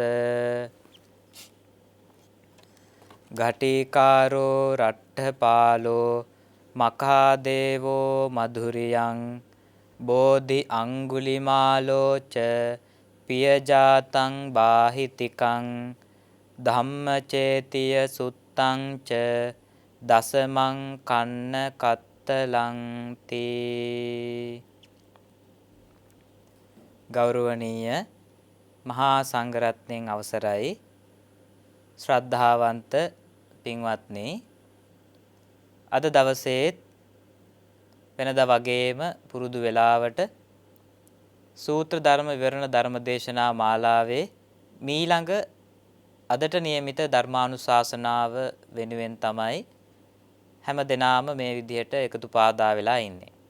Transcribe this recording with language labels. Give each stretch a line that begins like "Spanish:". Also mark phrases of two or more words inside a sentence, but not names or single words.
Pali: ගටිකාරෝ රට්ඨපාලෝ මඛාදේවෝ මధుරියං බෝධි අංගුලිමාලෝ ච පියජාතං බාහිතිකං ධම්මචේතිය සුත්තං ච දසමං කන්න කත්තලං තී.
Sinhala: ගෞරවනීය මහා සංඝරත්නයන් අවසරයි ශ්‍රද්ධාවන්ත පින්වත්නි, අද දවසේත් වෙනදා වගේම පුරුදු වේලාවට සූත්‍ර ධර්ම විවරණ ධර්ම දේශනා මාලාවේ මීළඟ අදට නියමිත ධර්මානුශාසනාව වෙනුවෙන් තමයි හැම දිනාම මේ විදිහට එකතු පාදා වෙලා ඉන්නේ.